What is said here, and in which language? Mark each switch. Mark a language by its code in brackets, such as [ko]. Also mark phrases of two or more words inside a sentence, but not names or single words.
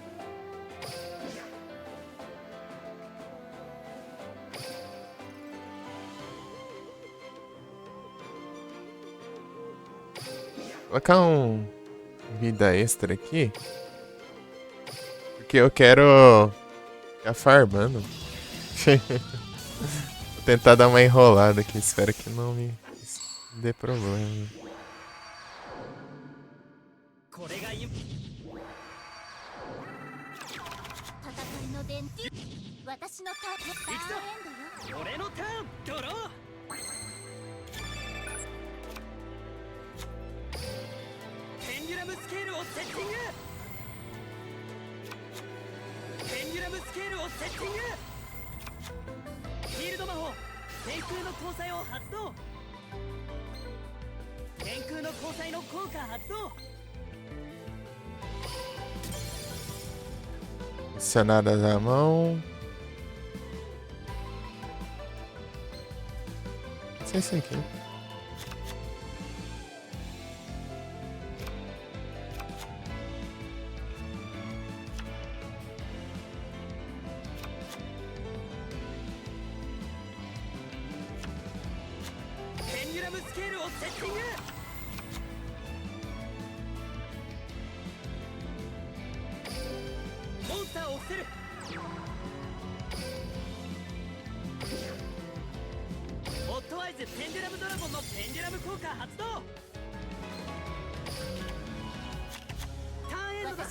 [pt] Vou colocar vida extra aqui. Porque eu quero ficar farmando. Vou tentar dar uma enrolada aqui. Espero que não me dê problema. [ja] これが今戦いの伝統私のターンエンドよ俺のターンドローペンデュラムスケールをセッティングペンデュラムスケールをセッティングフィールド魔法天空の交際を発動天空の交際の効果発動 [pt] Adicionadas à mão. Não sei se é aqui. [ja] Pendulum scale をセッティングモンスターを伏せるホットアイズペンデュラムドラゴンのペンデュラム効果発動ターンエンドだ